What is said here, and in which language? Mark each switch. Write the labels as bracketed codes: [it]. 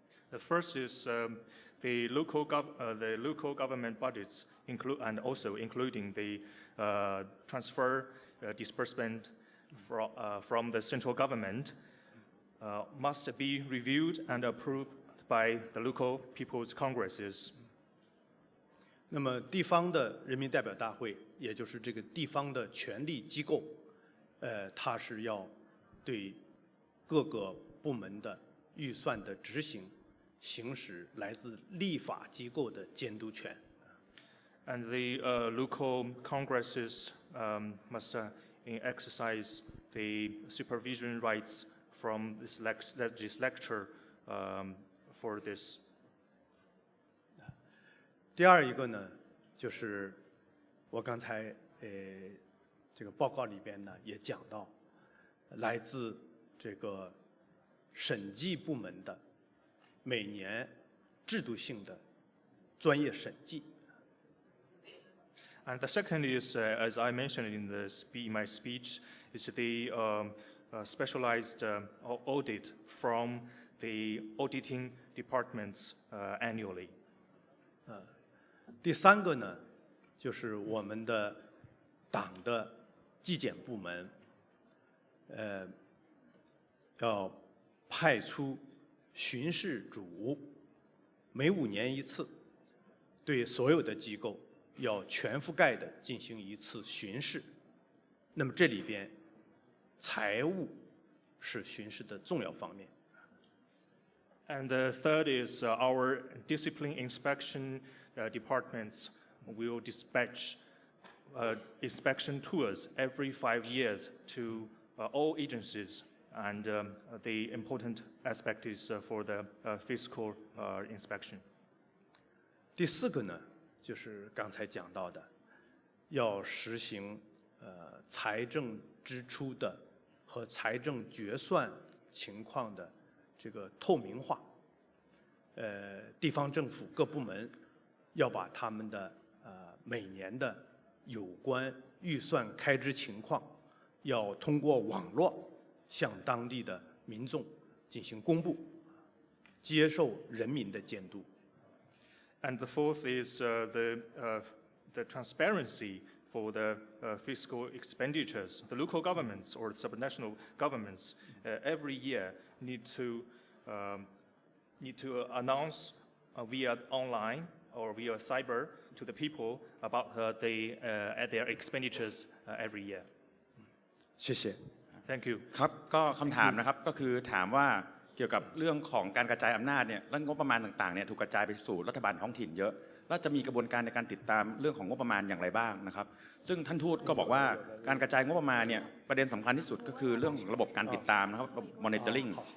[en] The first is the local government budgets and also including the transfer disbursement from the central government must be reviewed and approved by the local people's congresses. [zh] 那么地方的人民代表大会，也就是这个地方的权力机构，它是要对各个部门的预算的执行行使来自立法机构的监督权。 [en] And the local congresses must exercise the supervision rights from this legislature for this. [zh] 第二一个呢，就是我刚才这个报告里边呢也讲到，来自这个审计部门的每年制度性的专业审计。 [en] And the second is, as I mentioned in my speech, is the specialized audit from the auditing departments annually. [zh] 第三个呢，就是我们的党的纪检部门，要派出巡视组，每5年一次，对所有的机构要全覆盖的进行一次巡视。那么这里边，财务是巡视的重要方面。 [en] And the third is our discipline inspection departments will dispatch inspection tours every 5 years to all agencies, and the important aspect is for the fiscal inspection. [zh] 第四个呢，就是刚才讲到的，要实行财政支出的和财政决算情况的这个透明化。地方政府各部门要把他们的每年的有关预算开支情况，要通过网络向当地的民众进行公布，接受人民的监督。 [en] And the fourth is the transparency for the fiscal expenditures. The local governments or subnational governments every year need to announce via online or via cyber to the people about their expenditures every year. [zh] 谢谢。 [en] Thank you. [th] ครับก็คำถามนะครับก็คือถามว่าเกี่ยวกับเรื่องของการกระจายอำนาจเนี่ยและงบประมาณต่างๆเนี่ยถูกกระจายไปสู่รัฐบาลท้องถิ่นเยอะแล้วจะมีกระบวนการในการติดตามเรื่องของงบประมาณอย่างไรบ้างนะครับซึ่งท่านทูตก็บอกว่าการกระจายงบประมาณเนี่ยประเด็นสำคัญที่สุดก็คือเรื่องของระบบการติดตามนะครับ monitoring